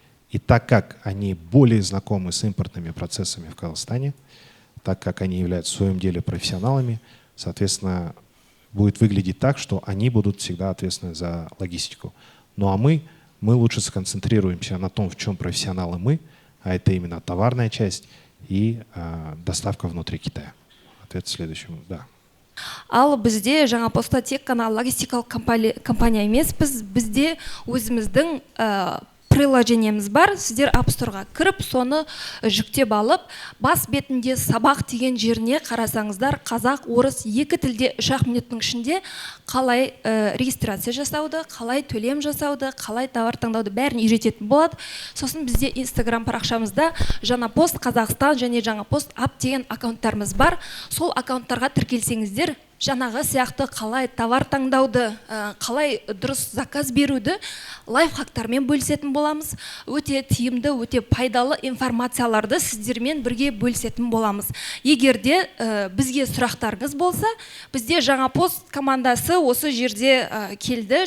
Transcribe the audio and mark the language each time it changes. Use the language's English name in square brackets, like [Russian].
[Russian] И так как они более знакомы с импортными процессами в Казахстане, так как они являются в своем деле профессионалами, соответственно, будет выглядеть так, что они будут всегда ответственны за логистику. Ну а мы лучше сконцентрируемся на том, в чем профессионалы мы, а это именно товарная часть и доставка внутри Китая. Ответ следующему, да. [Kazakh] Ал бізде жаңа просто тек қана логистикалық компания емес, бізде өзіміздің приложениеміз бар. Сіздер App Store'ға кіріп, соны жүктеп алып, бас бетінде сабақ деген жеріне қарасаңыздар, қазақ, орыс екі тілде 3-ақ минуттың ішінде қалай регистрация жасауды, қалай төлем жасауды, қалай товар таңдауды бәрін үйрететін болады. Сосын бізде Instagram парақшамызда жаңа пост Қазақстан және жаңа пост App деген аккаунттарымыз бар. Сол аккаунттарға тіркелсеңіздер, жаңағы сияқты қалай товар таңдауды, қалай дұрыс заказ беруді лайфхактармен бөлісетін боламыз. Өте тиімді, өте пайдалы информацияларды сіздермен бірге бөлісетін боламыз. Егерде бізге сұрақтарыңыз болса, бізде жаңа пост командасы осы жерде келді.